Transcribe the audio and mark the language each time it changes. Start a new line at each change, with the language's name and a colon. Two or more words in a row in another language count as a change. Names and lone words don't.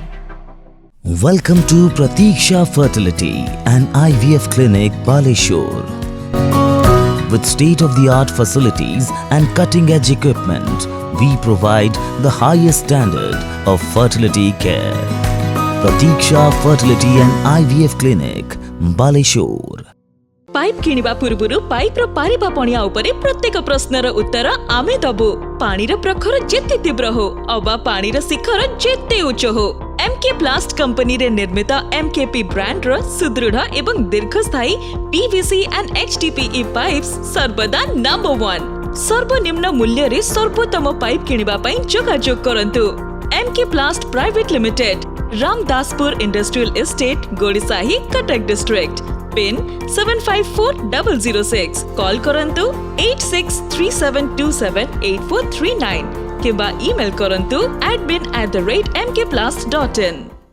English: Welcome to Pratiksha Fertility and IVF Clinic, Baleshwar. With state-of-the-art facilities and cutting-edge equipment, we provide the highest standard of fertility care. Pratiksha Fertility and IVF Clinic, Baleshwar.
Odia: ପାଇପ କିଣିବା ପୂର୍ବରୁ ପାଇପ ର ପାରିବା ପଣିଆ ଉପରେ ପ୍ରତ୍ୟେକ ପ୍ରଶ୍ନର ଉତ୍ତର ଆମେ ଦବୁ। ପାଣିର ପ୍ରଖର ଯେତେ ତୀବ୍ର ହେଉ ଅବା ପାଣିର ଶିଖର ଯେତେ ଉଚ୍ଚ ହେଉ, ଏମକେ ପ୍ଲାଷ୍ଟ କମ୍ପାନୀ ରେ ନିର୍ମିତ ଏମକେପି ବ୍ରାଣ୍ଡ ର ସୁଦୃଢ଼ ଏବଂ ଦୀର୍ଘସ୍ଥାୟୀ
English: PVC and HDPE pipes
Odia: ସର୍ବଦା ନମ୍ବର 1। ସର୍ବନିମ୍ନ ମୂଲ୍ୟ ରେ ସର୍ବୋତ୍ତମ ପାଇପ କିଣିବା ପାଇଁ ଯୋଗାଯୋଗ କରନ୍ତୁ।
English: MK Plast Private Limited, Ramdaspur Industrial Estate, Godisahi, Cuttack District.
Odia: PIN 754006. Call କରନ୍ତୁ 8637278439 କିମ୍ବା ଇମେଲ କରନ୍ତୁ admin@mkplast.in.